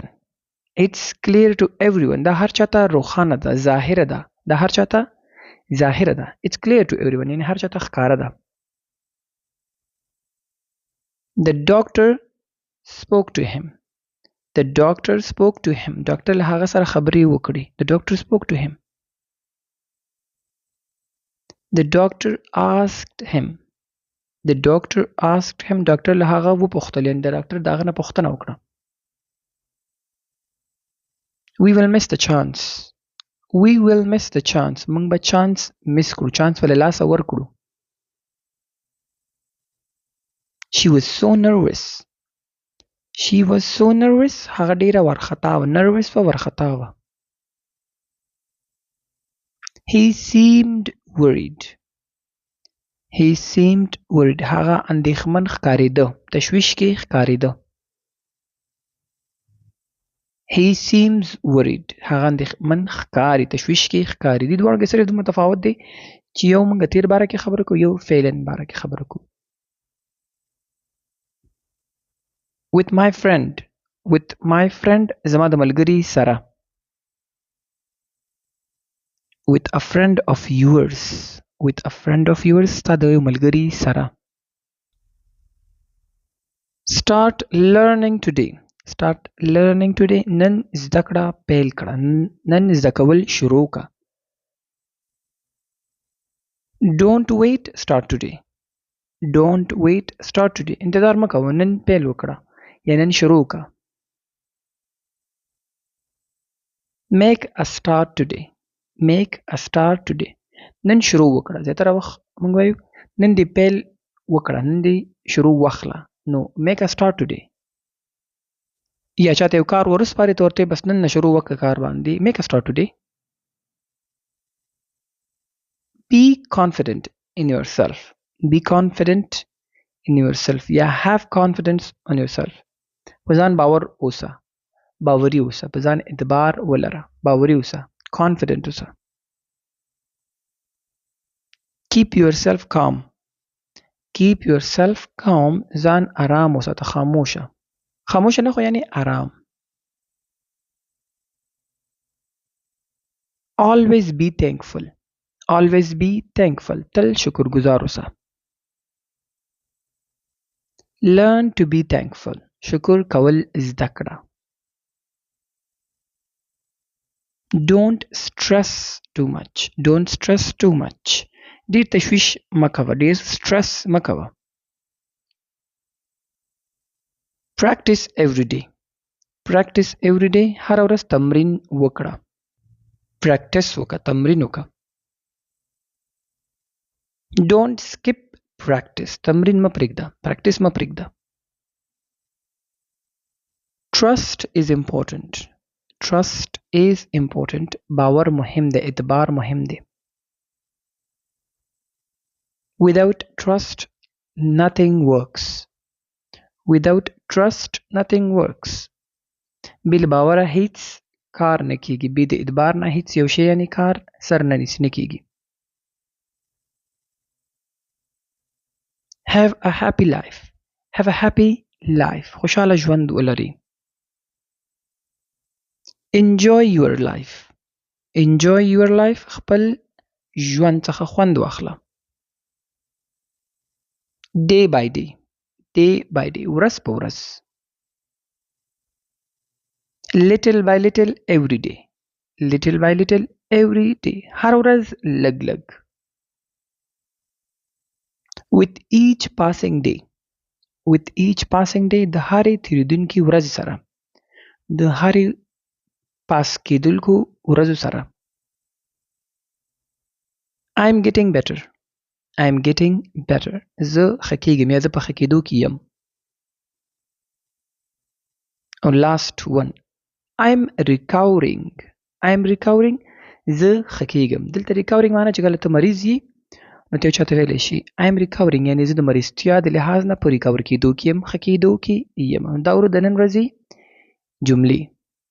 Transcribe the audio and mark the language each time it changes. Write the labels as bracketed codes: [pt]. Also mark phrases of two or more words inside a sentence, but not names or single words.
[en] It's clear to everyone. [ps] دا هر چاته روښانه ده، ظاهره ده. دا هر چاته ظاهره ده. [en] It's clear to everyone [ps] یعنی هر چاته ښکاره ده. [en] The doctor spoke to him. The doctor spoke to him. [ps] ډاکټر له هغه سره خبرې وکړې. [en] The doctor spoke to him. The doctor asked him. The doctor asked him. [ps] ډاکټر له هغه وپوښتل یعنې د ډاکټر د هغه نه پوښتنه وکړه. [en] We will miss the chance. We will miss the chance. [ps] موږ به چانس miss کړو. چانس به له لاسه ورکړو. [en] She was so nervous. She was so nervous. [ps] هغه ډیره وارخطا وه. Nervous وه وارخطا وه. [en] He seemed worried. He seemed worried. [ps] هغه اندېښمن ښکارېده. تشویش کې ښکارېده. [en] He seems worried. [ps] هغه اندېښمن ښکاري. تشویش کې ښکاري. دې دواړو کې صرف متفاوت دی چې یو موږ تیر باره کې خبره کوو یو فعلن باره کې خبره کوو. [en] With my friend. With my friend [ps] زما د ملګري سره. [en] With a friend of yours. With a friend of yours [ps] ستا د یو ملګري سره. [en] Start learning today. Start learning today. [ps] نن زده کړه پیل کړه. نن زده کول شروع کا. [en] Don't wait. Start today. Don't wait. Start today. [ps] انتظار مه کوه. نن پیل وکړه. یا نن شروع کا. [en] Make a start today. Make a start today. [ps] نن شروع وکړه. زیاتره وخت موږ وایو نن دې پیل وکړه. نن دې شروع واخله. نو [en] make a start today. [ps] یا چاته یو کار ورسپارې ته ورته بس نن نه شروع وکړه کار باندې. [en] Make a start today. Be confident in yourself. Be confident in yourself. یا have confidence on yourself. [ps] په ځان باور اوسه. باوري اوسه. په ځان اعتبار ولره. باوري اوسه. Confident اوسه. [en] Keep yourself calm. Keep yourself calm. [ps] ځان آرام وساته. خاموشه. خاموشه نه خو یعنی آرام. [en] Always be thankful. Always be thankful. [ps] تل شکرګزار اوسه. [en] Learn to be thankful. [ps] شکر کول زده کړه. [en] Don't stress too much. Don't stress too much. [ps] ډیر تشویش مه کوه. ډیر stress مه کوه. [en] Practice every day. Practice every day. [ps] هر ورځ تمرین وکړه. Practice وکړه. تمرین وکړه. [en] Don't skip practice. [ps] تمرین مه پرېږده. Practice مه پرېږده. [en] Trust is important. Trust is important. [ps] باور مهم دی. اعتبار مهم دی. [en] Without trust, nothing works. Without trust, nothing works. [ps] بل باور هیڅ کار نه کیږي. بې د اعتبار نه هیڅ یو شی یعنی کار سر نه کیږي. [en] Have a happy life. Have a happy life. [ps] خوشاله ژوند ولري. [en] Enjoy your life. Enjoy your life. [ps] خپل ژوند څخه خوند واخله. [en] Day by day. Day by day. [ps] ورځ په ورځ. [en] Little by little every day. Little by little every day. [ps] هر ورځ لږ لږ. [en] With each passing day. With each passing day. [ps] د هرې تیریدونکي ورځ سره. د هرې پاس کېدونکو ورځو سره. [en] I am getting better. I am getting better. [ps] زه ښه کېږم یا زه په ښه کېدو کې یم. [en] Or last one. I am recovering. I am recovering. [ps] زه ښه کېږم. دلته recovering معنی چې کله ته مریض یې نو ته یو چاته ویلی شي [en] I am recovering [ps] یعنی زه د مریضتیا د لحاظ نه په ریکور کېدو کې یم. ښه کېدو کې یم. دا ورو د نن ورځې جملې.